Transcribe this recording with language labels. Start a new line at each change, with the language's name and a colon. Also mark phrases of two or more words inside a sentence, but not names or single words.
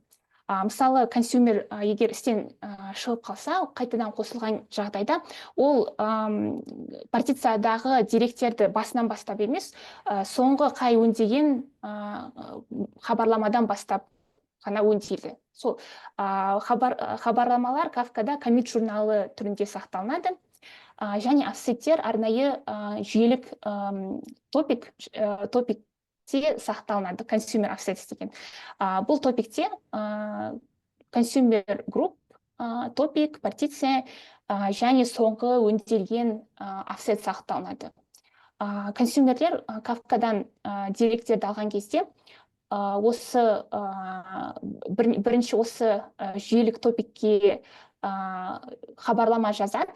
Kazakh: Мысалы, консюмер егер істен шығып қалса, қайтадан қосылған жағдайда, ол партициядағы деректерді басынан бастап емес, соңғы қай өңдеген хабарламадан бастап қана өңдейді. Сол хабарламалар Kafkада коммит журналы түрінде сақталынады. Және офсеттер арнайы жүйелік топикте сақталынады,
English: consumer offsets деген.
Kazakh: Бұл топикте
English: consumer group,
Kazakh: топик, партиция және соңғы өңделген офсет сақталынады. Консюмерлер Kafkaдан деректерді алған кезде осы бірінші осы жүйелік топикке хабарлама жазады.